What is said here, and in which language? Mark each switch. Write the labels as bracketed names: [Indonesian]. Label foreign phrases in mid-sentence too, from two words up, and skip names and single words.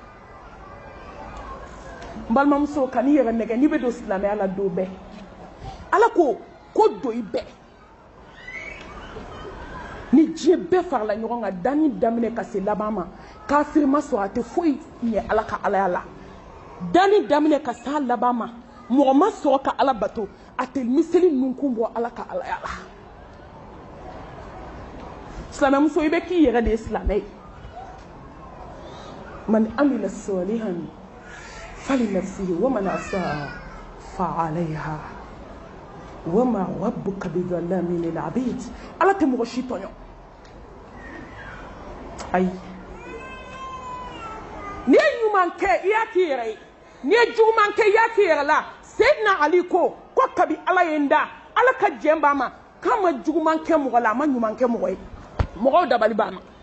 [Bambara] n balimamuso ka n'i yɛrɛ nɛgɛ n'i bɛ don silamɛya la don bɛɛ ala ko don i bɛɛ ni diɲɛ bɛɛ farala ɲɔgɔn kan danni daminɛ ka se laban ma kafiri ma sɔrɔ a tɛ foyi ɲɛ ala ka alaya la danni daminɛ ka se a laban ma mɔgɔ ma sɔrɔ ka ala bato a tɛ miseli nunkun bɔ ala ka alaya la silamɛmuso i bɛ k'i yɛrɛ de ye silamɛ ye [Arabic] من عمل صالحا فلنفسه ومن أساء فعليها وما ربك بظلام للعبيد [Bambara] ala tɛ mɔgɔ si tɔɲɔ ayi n'i ye ɲuman kɛ i y'a k'i yɛrɛ ye n'i ye juguman kɛ i y'a k'i yɛrɛ la Seydina Ali ko kabi ala ye n da ala ka jɛn b'a ma k'a ma juguman kɛ mɔgɔ la a ma ɲuman kɛ mɔgɔ ye mɔgɔw dabali b'a ma